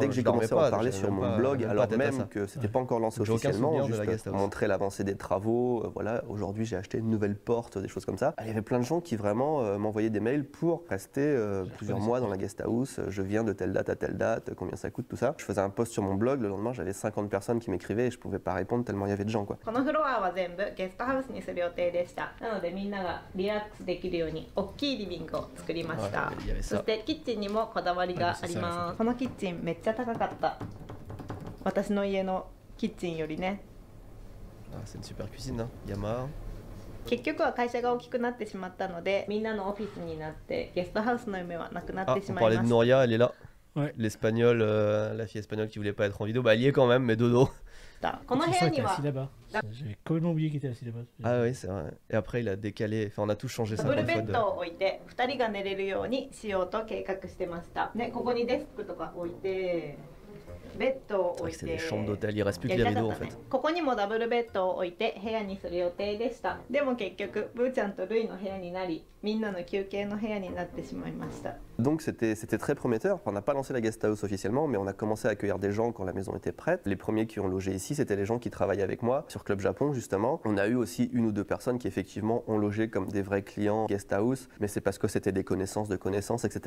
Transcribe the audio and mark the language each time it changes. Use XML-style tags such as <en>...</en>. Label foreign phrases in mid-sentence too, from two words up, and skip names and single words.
<fr>Dès que j'ai commencé à en parler sur mon blog, alors même que c'était pas encore lancé officiellement, juste montrer l'avancée des travaux, voilà, aujourd'hui j'ai acheté une nouvelle porte, des choses comme ça. Il y avait plein de gens qui vraiment m'envoyaient des mails pour rester plusieurs mois dans la</fr> <en>guest house,</en> <fr>je viens de telle date à telle date, combien ça coûte, tout ça. Je faisais un post sur mon blog, le lendemain j'avais 50 personnes qui m'écrivaient et je pouvais pas répondre tellement il y avait de gens, quoi.</fr> <ja>そしてキッチンにもこだわりがあります。このキッチンめっちゃ高かった。私の家のキッチンよりね。</ja> <fr>C'est une super cuisine, hein. Yamaha.</fr> <ja>結局は会社が大きくなってしまったので、みんなのオフィスになってゲストハウスの夢はなくなってしまいました。</ja> <fr>On parlait de Nouria, elle est là. Ouais. L'espagnole, la fille espagnole qui voulait pas être en vidéo, bah elle y est quand même, mais dodo.</fr> <ja>この部屋には</ja> <fr>J'avais complètement oublié qu'il était assis là-bas. Ah oui, c'est vrai. Et après, il a décalé. Enfin, on a tout changé 50 fois.</fr> <ja>ダブルベッドを置いて2人が寝れるようにしようと計画してました。ね、ここにデスクとか置いて。ベッドを置いて。</ja> <fr>C'est des chambres d'hôtel. Il reste plus que les rideaux en fait.</fr> <ja>ここにもダブルベッドを置いて部屋にする予定でした。でも結局ブーちゃんとルイの部屋になり、みんなの休憩の部屋になってしまいました。</ja> <fr>Donc c'était très prometteur. On n'a pas lancé la</fr> <en>guest house</en> <fr>officiellement, mais on a commencé à accueillir des gens quand la maison était prête. Les premiers qui ont logé ici, c'était les gens qui travaillaient avec moi sur Club Japon justement. On a eu aussi une ou deux personnes qui effectivement ont logé comme des vrais clients</fr> <en>guest house,</en> <fr>mais c'est parce que c'était des connaissances de connaissances, etc.</fr>